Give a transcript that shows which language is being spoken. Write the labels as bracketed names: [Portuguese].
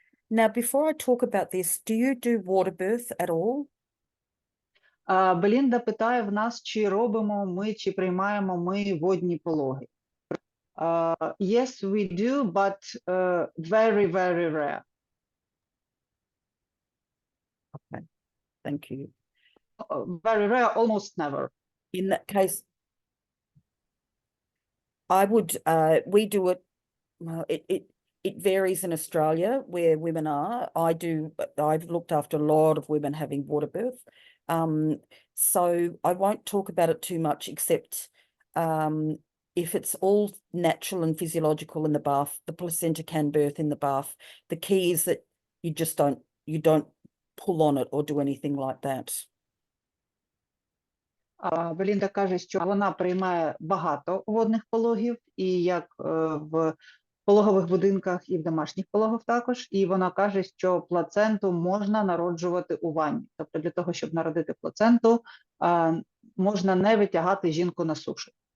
[English] Now, before I talk about this, do you do water birth at all? [Ukrainian] Белінда питає в нас, чи робимо ми, чи приймаємо ми водні пологи. [English] Yes, we do, but very, very rare. Okay, thank you. Very rare, almost never. In that case, I would, we do it, well, it varies in Australia where women are. I've looked after a lot of women having water birth. So I won't talk about it too much, except if it's all natural and physiological in the bath, the placenta can birth in the bath. The key is that you don't pull on it or do anything like that. [Ukrainian] Белінда каже, що вона приймає багато водних пологів, і як в пологових будинках, і в домашніх пологах також. І вона каже, що плаценту можна народжувати у ванні. Тобто для того, щоб народити плаценту, можна не жінку на сушу.